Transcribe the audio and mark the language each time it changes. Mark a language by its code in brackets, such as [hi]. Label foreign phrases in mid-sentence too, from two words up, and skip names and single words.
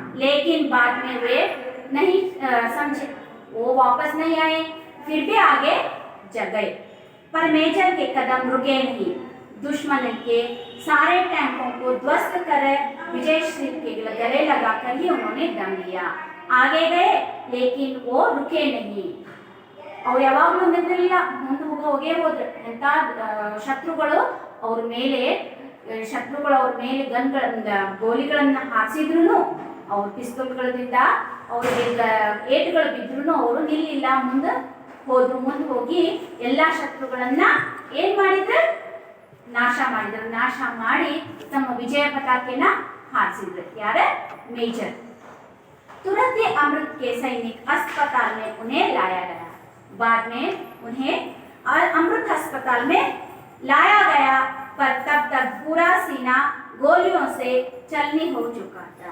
[hi] लेकिन बाद में वे नहीं समझे, वो वापस नहीं आए, फिर भी आगे चल गए। पर मेजर के कदम रुके नहीं। दुश्मन के सारे टैंकों को ध्वस्त कर विजय श्री के गले लगाकर ही उन्होंने दम लिया। आगे गए लेकिन वो रुके नहीं। [kn] ಅವ್ರು ಯಾವಾಗಲೂ ನಿಂತಿರಲಿಲ್ಲ, ಮುಂದೆ ಹೋಗೇ ಹೋದ್ರು। ಎಂತ ಶತ್ರುಗಳು ಅವ್ರ ಮೇಲೆ ಗೋಲಿಗಳನ್ನ ಹಾರಿಸಿದ್ರು, ಅವ್ರ ಪಿಸ್ತೂಲ್ಗಳಿಂದ ಅವ್ರಿಗೆ ಏಟುಗಳು ಬಿದ್ರು ಅವರು ನಿಲ್ಲಿಲ್ಲ, ಮುಂದೆ ಹೋದ್ರು। ಮುಂದೆ ಹೋಗಿ ಎಲ್ಲ ಶತ್ರುಗಳನ್ನ ಏನ್ ಮಾಡಿದ್ರು, ನಾಶ ಮಾಡಿದ್ರು। ನಾಶ ಮಾಡಿ ತಮ್ಮ ವಿಜಯ ಪತಾಕೆನ ಹಾರಿಸಿದ್ರು। ಯಾರ? [hi] मेजर। तुरंत ही अमृत के सैनिक अस्पताल में उन्हें लाया गया। बाद में उन्हें अमृत अस्पताल में लाया गया, पर तब तक पूरा सीना गोलियों से चलनी हो चुका था।